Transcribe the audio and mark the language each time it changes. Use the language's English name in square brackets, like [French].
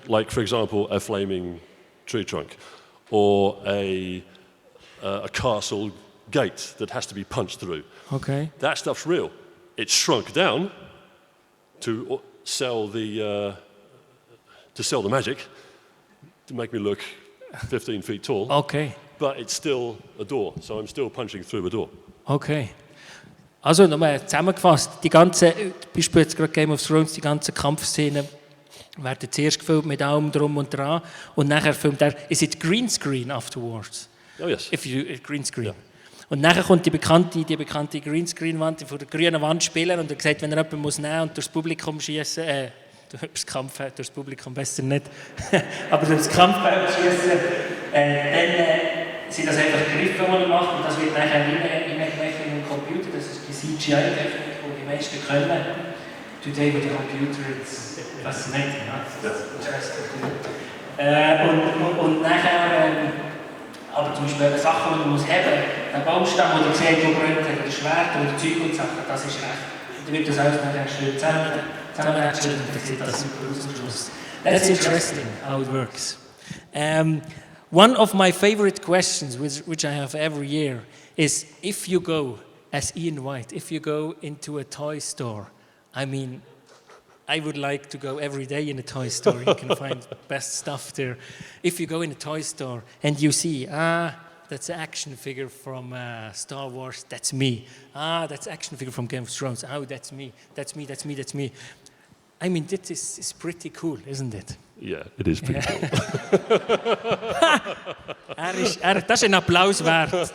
[English] Like for example, a flaming tree trunk, or a castle gate that has to be punched through. Okay. That stuff's real. It's shrunk down to sell the magic, to make me look 15 feet tall. Okay. But it's still a door, so I'm still punching through a door. Okay. [German] Also nochmal zusammengefasst, die ganze, Beispiel jetzt gerade Game of Thrones, die ganzen Kampfszenen werden zuerst gefilmt mit allem drum und dran und nachher filmt [English] is it green screen afterwards? Oh yes. If you green screen. [German] Ja. Und nachher kommt die bekannte Greenscreen-Wand vor der grünen Wand spielen und er sagt, wenn er jemanden muss nehmen und durchs Publikum schießen, durchs Kampffeld, durchs Publikum besser nicht, aber durchs Kampffeld schießen, dann sind das einfach Griffe, die er macht und das wird nachher reingerechnet in den Computer. Das ist die CGI-Technik, die die meisten können. [English] Today with the computer, it's fascinating. Huh? Yes. Interesting. [German] Und nachher Aber zum Beispiel Sachen, die man muss haben, der Baumstamm, den du siehst, der brennt, oder das Schwert oder Zeug und Sachen, das ist recht. Und dann wird das alles nachher schön zusammenrechnen und dann sieht das super aus am Schluss. [English] That's interesting how it works. One of my favorite questions, which I have every year, is if you go, as Ian Whyte, if you go into a toy store, I mean, I would like to go every day in a toy store. You can find best stuff there. If you go in a toy store and you see, that's an action figure from Star Wars, that's me. That's an action figure from Game of Thrones. Oh, that's me. That's me, that's me, that's me. I mean, this is pretty cool, isn't it? Yeah, it is pretty cool. [German] Das ist ein Applaus wert.